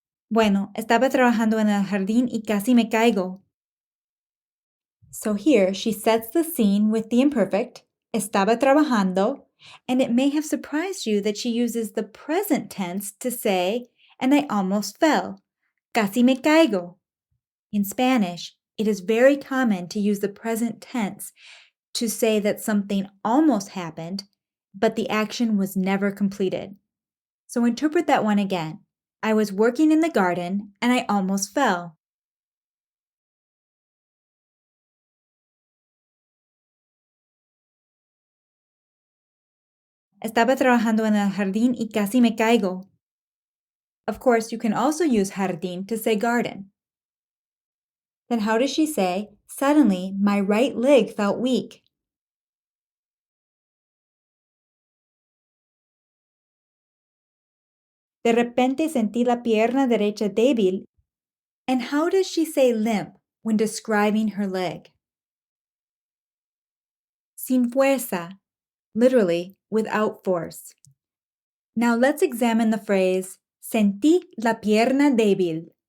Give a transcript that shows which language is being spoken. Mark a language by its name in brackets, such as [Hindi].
[Spanish] Bueno, estaba trabajando en el jardín y casi me caigo. [English] So here she sets the scene with the imperfect, [Spanish] estaba trabajando, [English] and it may have surprised you that she uses the present tense to say, and I almost fell. [Spanish] Casi me caigo. [English] In Spanish, it is very common to use the present tense to say that something almost happened, but the action was never completed. So interpret that one again. I was working in the garden and I almost fell. [Spanish] Estaba trabajando en el jardín y casi me caigo. [English] Of course, you can also use jardín to say garden. Then how does she say, suddenly my right leg felt weak? [Spanish] De repente sentí la pierna derecha débil. [English] And how does she say limp when describing her leg? [Spanish] Sin fuerza, [English] literally without force. Now let's examine the phrase [Spanish] sentí la pierna débil.